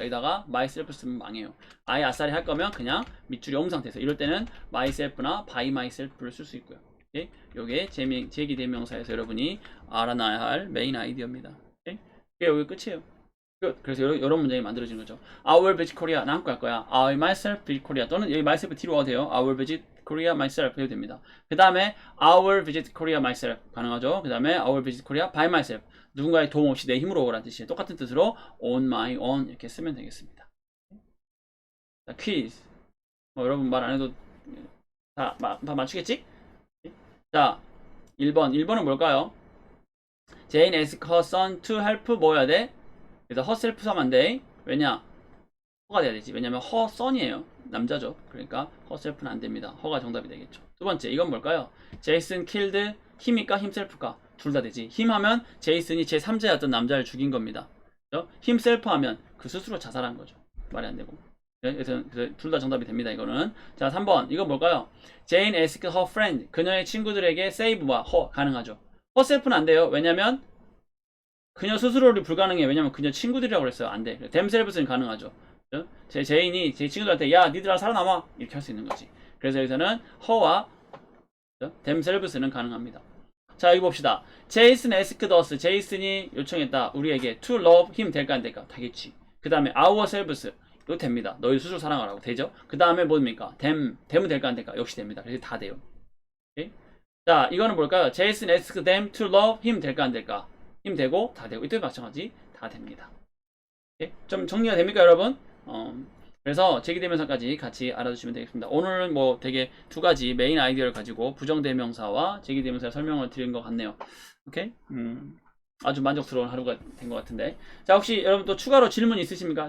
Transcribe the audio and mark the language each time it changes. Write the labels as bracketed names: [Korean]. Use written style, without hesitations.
[Korean] 여기다가 myself 쓰면 망해요. 아예 아싸리 할 거면 그냥 밑줄이 없는 상태에서 이럴 때는 myself나 by myself를 쓸 수 있고요. 오케이? 요게 제기대명사에서 여러분이 알아놔야 할 메인 아이디어입니다. 오케이? 그게 여기 끝이에요. 끝. 그래서 이런 문장이 만들어지는 거죠. [English] I will visit Korea. [Korean] 나 한국 갈 거야. [English] I myself visit Korea. [Korean] 또는 여기 myself 뒤로 와도 돼요. [English] I will visit Korea myself [Korean] 해도 됩니다. 그 다음에 [English] I will visit Korea myself [Korean] 가능하죠. 그 다음에 [English] I will visit Korea by myself. [Korean] 누군가의 도움 없이 내 힘으로 오라는 뜻이에요. 똑같은 뜻으로 on my own 이렇게 쓰면 되겠습니다. 자, 퀴즈. 여러분 말 안 해도 다 맞추겠지? 자, 1번은 뭘까요? [English] Jane asked her son to help [Korean] 뭐 해야 돼? 그래서 herself 하면 안 돼. 왜냐? 허가 돼야 되지. 왜냐면 her son이에요. 남자죠. 그러니까 herself는 안 됩니다. 허가 정답이 되겠죠. 두 번째, 이건 뭘까요? [English] Jason killed him일까 himself일까? [Korean] 둘 다 되지. him 하면 제이슨이 제3자였던 남자를 죽인 겁니다. 그렇죠? himself 하면 그 스스로 자살한 거죠. 말이 안 되고. 그래서 둘 다 정답이 됩니다. 이거는. 자, 3번. 이건 뭘까요? [English] Jane asked her friend. [Korean] 그녀의 친구들에게 save와 her 가능하죠. herself는 안 돼요. 왜냐면 그녀 스스로를 불가능해. 왜냐면 그녀 친구들이라고 그랬어요. 안 돼. themselves는 가능하죠. 그렇죠? 제인이 제 친구들한테 야 니들아 살아남아 이렇게 할 수 있는 거지. 그래서 여기서는 her와 그렇죠? themselves는 가능합니다. 자, 여기 봅시다. [English] Jason asked us. [Korean] 제이슨이 요청했다. 우리에게 to love him 될까 안 될까? 되겠지. 그 다음에 ourselves 이거 됩니다. 너희 스스로 사랑하라고 되죠. 그 다음에 뭡니까? them 될까 안 될까? 역시 됩니다. 그래서 다 돼요. 오케이? 자, 이거는 뭘까요? [English] Jason asked them to love him [Korean] 될까 안 될까? 힘 되고 다 되고 이때도 마찬가지 다 됩니다. 오케이? 좀 정리가 됩니까 여러분? 그래서 제기대명사까지 같이 알아두시면 되겠습니다. 오늘은 뭐 되게 두 가지 메인 아이디어를 가지고 부정대명사와 제기대명사 설명을 드린 것 같네요. 오케이? 아주 만족스러운 하루가 된 것 같은데. 자, 혹시 여러분 또 추가로 질문 있으십니까?